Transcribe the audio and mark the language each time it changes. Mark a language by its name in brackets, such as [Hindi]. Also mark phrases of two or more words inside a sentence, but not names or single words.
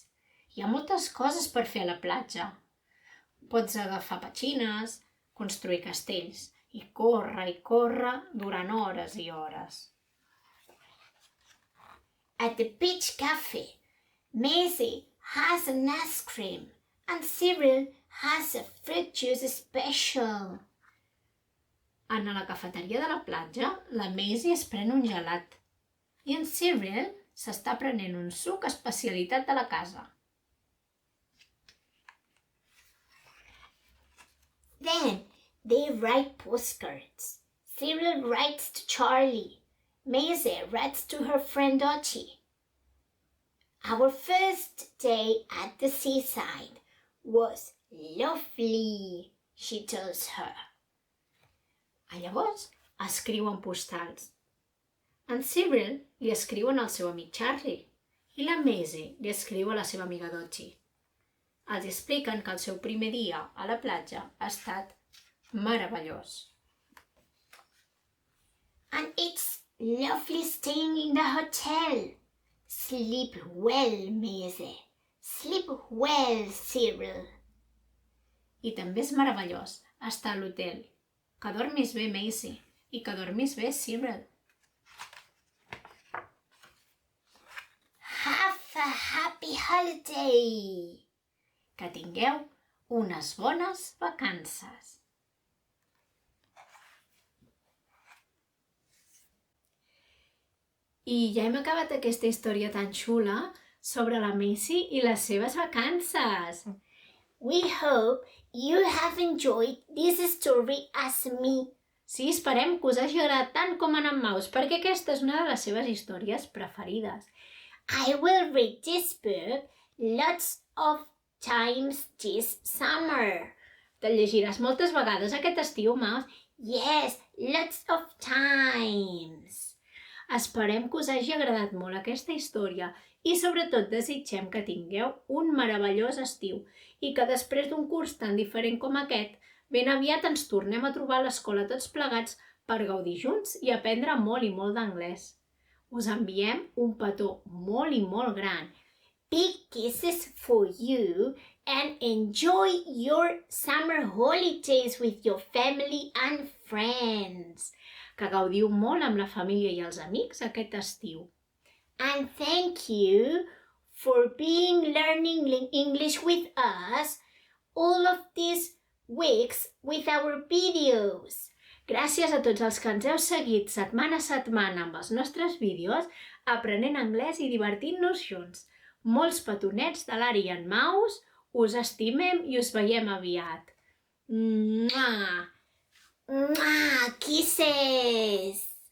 [Catalan] Hi ha moltes coses per fer a la platja. Pots agafar petxines, construir castells i córrer durant hores i hores. [English] At the beach cafe, Maisie has an ice cream and Cyril has a fruit juice special. [Catalan] A la cafeteria de la platja, la Maisie es pren un gelat i en Cyril s'està prenent un suc especialitat de la casa. [English] Then they write postcards. Cyril writes to Charlie. Maisie writes to her friend Dottie. Our first day at the seaside was lovely, she tells her. [Catalan] Llavors escriuen postals. En Cyril li escriuen al seu amic Charlie i la Maisie li escriu a la seva amiga Dottie. Els expliquen que el seu primer dia a la platja ha estat meravellós. [English] And it's lovely staying in the hotel. Sleep well, Maisie. Sleep well, Cyril. [Catalan] I també és meravellós estar a l'hotel. Que dormis bé, Maisie, i que dormis bé, Cyril. [English] Have a happy holiday. [Catalan] Que tingueu unes bones vacances. I ja hem acabat aquesta història tan xula sobre la Maisie i les seves vacances. [English] We hope you have enjoyed this story as me. [Catalan] Sí, esperem que us hagi agradat tant com a en Maus, perquè aquesta és una de les seves històries preferides. [English] I will read this book lots of times this summer. [Catalan] Te'l llegiràs moltes vegades aquest estiu, Maus? [English] Yes, lots of times. [Catalan] Esperem que us hagi agradat molt aquesta història i sobretot desitgem que tingueu un meravellós estiu i que després d'un curs tan diferent com aquest, ben aviat ens tornem a trobar a l'escola tots plegats per gaudir junts i aprendre molt i molt d'anglès. Us enviem un petó molt i molt gran. [English] Big kisses for you and enjoy your summer holidays with your family and friends. [Catalan] Que gaudiu molt amb la família i els amics aquest estiu. [English] And thank you for being learning English with us all of these weeks with our videos. [Catalan] Gràcies a tots els que ens heu seguit setmana a setmana amb els nostres vídeos, aprenent anglès i divertint-nos junts. Molts petonets de l'Ari i en Maus, us estimem i us veiem aviat. Mua! [English] Mwah! Kisses!